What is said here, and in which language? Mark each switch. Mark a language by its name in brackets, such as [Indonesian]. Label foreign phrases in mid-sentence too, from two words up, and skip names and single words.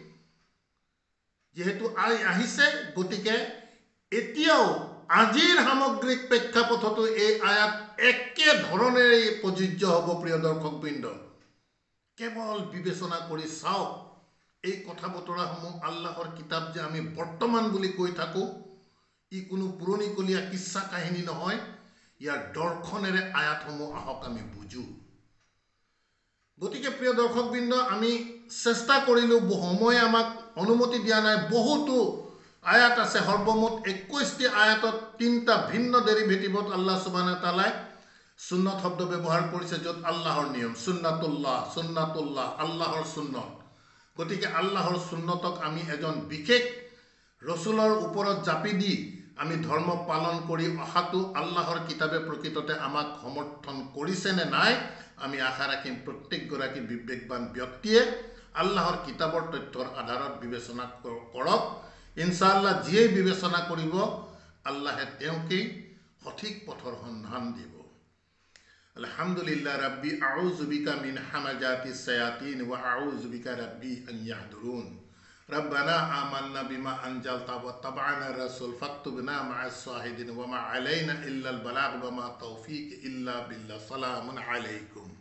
[Assamese] যেহেতু আহিছে গতিকে এতিয়াও আজিৰ সামগ্ৰিক প্ৰেক্ষাপটতো এই আয়াত একে ধৰণেৰে প্ৰযোজ্য হ'ব প্ৰিয় দৰ্শকবৃন্দ কেৱল বিবেচনা কৰি চাওক এই কথা বতৰাসমূহ আল্লাহৰ কিতাপ যে আমি বৰ্তমান বুলি কৈ থাকো ই কোনো পুৰণিকলীয়া কিচ্ছা কাহিনী নহয় ইয়াৰ দৰ্শনেৰে আয়াতসমূহ আহক আমি বুজো গতিকে প্ৰিয় দৰ্শকবৃন্দ আমি চেষ্টা কৰিলো সময় আমাক অনুমতি দিয়া নাই বহুতো আয়াত আছে সৰ্বমুঠ 21টি আয়াতত তিনিটা ভিন্ন ডেৰিভেটিভত [Arabic] الله سبحانه وتعالى [Assamese] সুন্নত শব্দ ব্যৱহাৰ কৰিছে য'ত আল্লাহৰ নিয়ম সুন্নাতুল্লাহ আল্লাহৰ সুন্নত গতিকে আল্লাহৰ সুন্নতক আমি এজন বিশেষ ৰসুলৰ ওপৰত জাপি দি আমি ধৰ্ম পালন কৰি অহাটো আল্লাহৰ কিতাবে প্ৰকৃততে আমাক সমৰ্থন কৰিছে নে নাই আমি আশা ৰাখিম প্ৰত্যেকগৰাকী বিবেকবান ব্যক্তিয়ে আল্লাহৰ কিতাবৰ তথ্যৰ আধাৰত বিবেচনা কৰক [Arabic] إن شاء الله [Assamese] যিয়ে বিবেচনা কৰিব আল্লাহে তেওঁকে সঠিক পথৰ সন্ধান দিব [Arabic] الحمد لله ربي أعوذ بك من همزات الشياطين وأعوذ بك ربي أن يحضرون ربنا آمنا بما أنزلت واتبعنا الرسول فاكتبنا مع الشاهدين وما علينا إلا البلاغ وما توفيق إلا بالله سلام عليكم